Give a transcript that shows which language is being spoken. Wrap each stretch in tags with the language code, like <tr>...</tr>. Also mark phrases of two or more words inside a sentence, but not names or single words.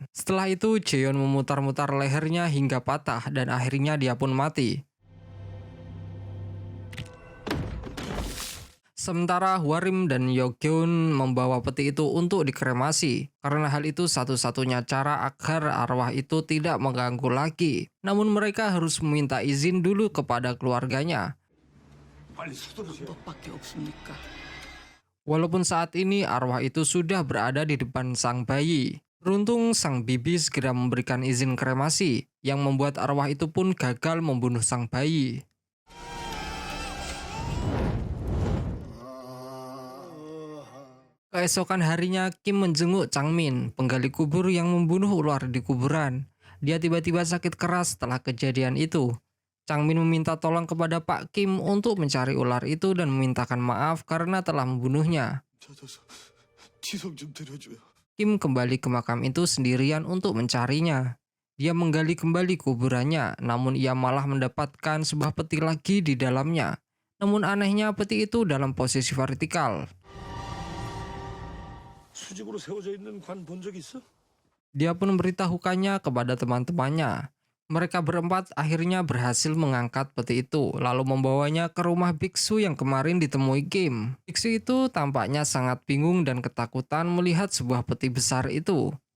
<id>Setelah itu Jeon memutar-mutar lehernya hingga patah dan akhirnya dia pun mati. Sementara Hwarim dan Yeongeun membawa peti itu untuk dikremasi, karena hal itu satu-satunya cara agar arwah itu tidak mengganggu lagi. Namun mereka harus meminta izin dulu kepada keluarganya.</id> <ko>빨리 서두르세요. 법밖에 없습니까?</ko> <id>Walaupun saat ini arwah itu sudah berada di depan sang bayi. Beruntung sang bibi segera memberikan izin kremasi, yang membuat arwah itu pun gagal membunuh sang bayi. Keesokan harinya, Kim menjenguk Changmin, penggali kubur yang membunuh ular di kuburan. Dia tiba-tiba sakit keras setelah kejadian itu. Changmin meminta tolong kepada Pak Kim untuk mencari ular itu dan memintakan maaf karena telah membunuhnya.</id> <ko>찾아서 지성 좀 드려줘요.</ko> <id>Kim kembali ke makam itu sendirian untuk mencarinya. Dia menggali kembali kuburannya, namun ia malah mendapatkan sebuah peti lagi di dalamnya. Namun anehnya peti itu dalam posisi vertikal.</id> <ko>수직으로 세워져 있는 관 본 적 있어?</ko> <id>Dia pun memberitahukannya kepada teman-temannya. Mereka berempat akhirnya berhasil mengangkat peti itu, lalu membawanya ke rumah biksu yang kemarin ditemui Kim. Biksu itu tampaknya sangat bingung dan ketakutan melihat sebuah peti besar itu.</id>